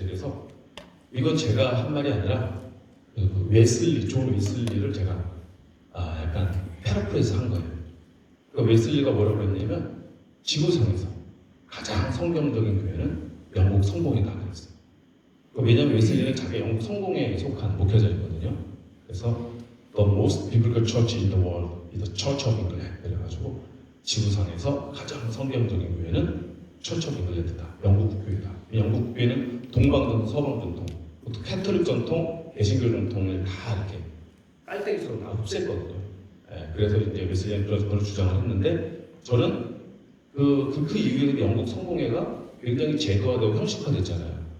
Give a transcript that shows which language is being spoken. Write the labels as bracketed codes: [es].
[ko] 그래서 이건 제가 한 말이 아니라 존 웨슬리를 제가 약간 패러프레이즈 한 거예요. 그러니까 웨슬리가 뭐라고 했냐면 지구상에서 가장 성경적인 교회는 영국 성공이다 그랬어요. 왜냐하면 웨슬리는 자기 영국 성공에 속한 목회자이거든요. 그래서 [en] The most biblical church in the world is the Church of England. [ko] 그래가지고 지구상에서 가장 성경적인 교회는 Church of England다. 영국 국교회다. 영국 국교회는 동방전통, 서방전통, 또 캐톨릭 전통, 개신교 전통을 다 이렇게 빨대기처럼 다 흡수했거든요. 그래서 이제 웨슬리는 그런 주장을 했는데 저는 그 이후에 영국 성공회가 굉장히 제도화되고 형식화됐잖아요.